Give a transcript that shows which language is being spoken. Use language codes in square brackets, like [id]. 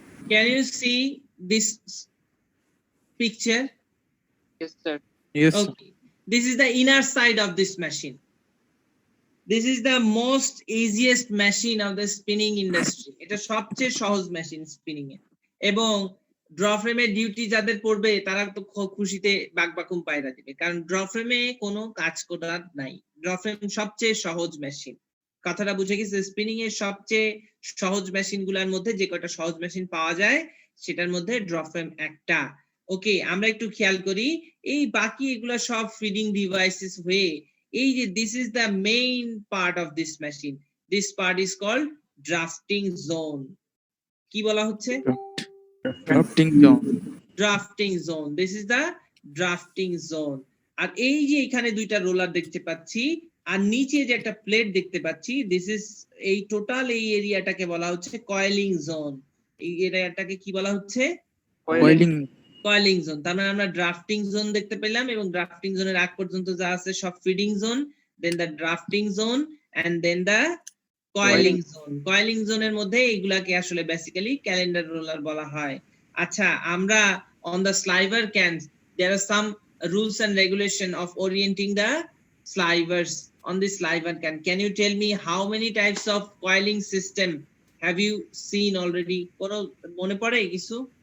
[en] Can you see this picture? Yes sir. Yes. Okay. This is the inner side of this machine. This is the most easiest machine of the spinning industry. [bn] এটা সবচেয়ে সহজ machine spinning এ, এবং draw ফ্রেমে duty যাদের পড়বে তারা তো খুশিতে বাকবাকুম পায়রা দিবে, কারণ ড্র ফ্রেমে কোনো কাজ করার নাই। ড্র ফ্রেম সবচেয়ে সহজ মেশিন। কথাটা বুঝে গেছে? স্পিনিং এর সবচেয়ে সহজ মেশিন গুলার মধ্যে যে কয়টা সহজ মেশিন পাওয়া যায় সেটার মধ্যে ড্র ফ্রেম একটা। ওকে, আমরা একটু খেয়াল করি এই বাকি এগুলা সব ফিডিং ডিভাইসেস হয়ে এই যে [en] this is the main part of this machine. This part is called drafting zone. [bn] কি বলা হচ্ছে? [en] Drafting zone. Drafting zone. This is the drafting zone. [bn] আর এই যে এখানে দুইটা রোলার দেখতে পাচ্ছি আর নিচে যে একটা প্লেট দেখতে পাচ্ছি, this is এই টোটাল এই এরিয়াটাকে বলা হচ্ছে কয়েলিং জোন। এই এরিয়াটাকে কি বলা হচ্ছে? Coiling coiling zone. তার মানে আমরা ড্রাফটিং জোন দেখতে পেলাম এবং ড্রাফটিং জোনের আগ পর্যন্ত যা আছে সব feeding zone, [en] Then the drafting zone and then the coiling zone. [bn] Coiling জোনের মধ্যে এইগুলাকে আসলে বেসিক্যালি ক্যালেন্ডার রোলার বলা হয়। আচ্ছা, আমরা [en] on the sliver cans there are some rules and regulation of orienting the slivers on the sliver can. Can you tell me how many types of coiling system have you seen already? [bn] কোনো মনে পড়ে কিছু?